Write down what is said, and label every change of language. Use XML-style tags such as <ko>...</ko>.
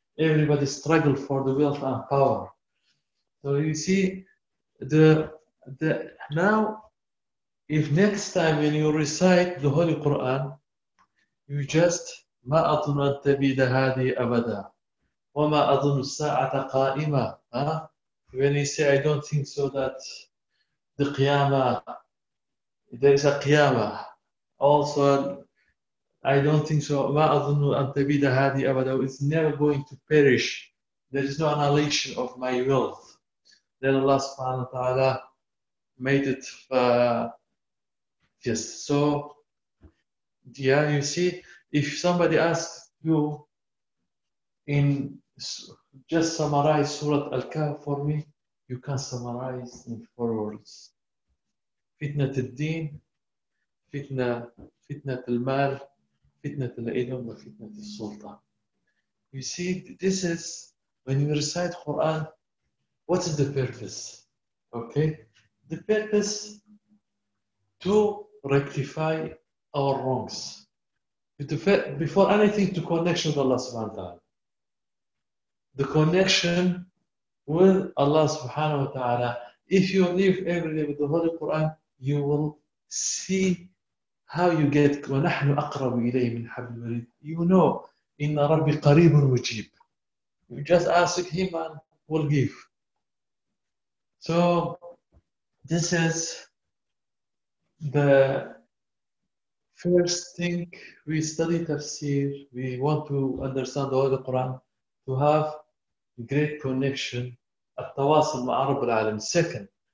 <en>Everybody struggle for the wealth and power. So you see, the now, if next time when you recite the Holy Quran, you just,</en> <ar>مَا أَظُنُ أَن تَبِيدَ هَذِي أَبَدًا وَمَا أَظُنُ السَّاعَةَ قَائِمًا.</ar> <en>When you say, I don't think so that the Qiyamah, there is a Qiyamah. Also, I don't think so,</en> <ar>مَا أَظُنُّ أَن تَبِيدَ هَذِي أَبَدًا.</ar> <en>It's never going to perish. There is no annihilation of my wealth. Then Allah subhanahu wa ta'ala made it. Yes. So, yeah, you see, if somebody asks you in, just summarize Surah Al-Kahf for me, you can summarize in four words. Fitna al-Din, fitna al-Mal, fitna al-Ilm, and fitna al-Sultan. You see, this is, when you recite Quran, what is the purpose Okay. The purpose to rectify our wrongs. Before anything, to connection with Allah subhanahu wa ta'ala. The connection with Allah subhanahu wa ta'ala. If you live every day with the Holy Quran, you will see how you get</en> <ar>وَنَحْنُ أَقْرَبُ إِلَيْهِ مِنْ حَبْلِ الْوَرِيدِ.</ar> <en>You know,</en> <ar>إِنَّ رَبِّي قَرِيبٌ مُجِيبٌ.</ar> <en>You just ask him and will give. So this is the first thing. We study tafsir, we want to understand the Holy Quran, to have great connection at tawasul ma'a rabbil alamin.</en>